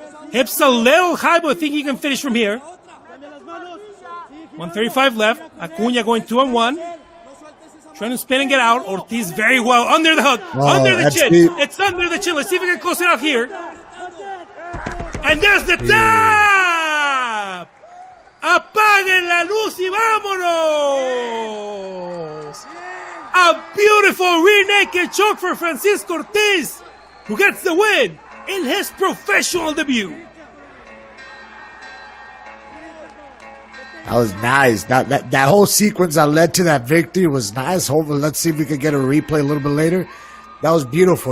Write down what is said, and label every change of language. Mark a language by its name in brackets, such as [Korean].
[English] Hips a little high, but I think he can finish from here. 135 left. Acuna going 2-on-1. Trying to spin and get out. Ortiz very well. Under the hook. Under the chin. It's under the chin. Let's see if we can close it out here. And there's the tap. [Spanish] Apaguen la luz y vámonos. [English] A beautiful rear naked choke for Francisco Ortiz, who gets the win in his professional debut. That was nice. That whole sequence that led to that victory was nice. Hopefully, let's see if we could get a replay a little bit later. That was beautiful.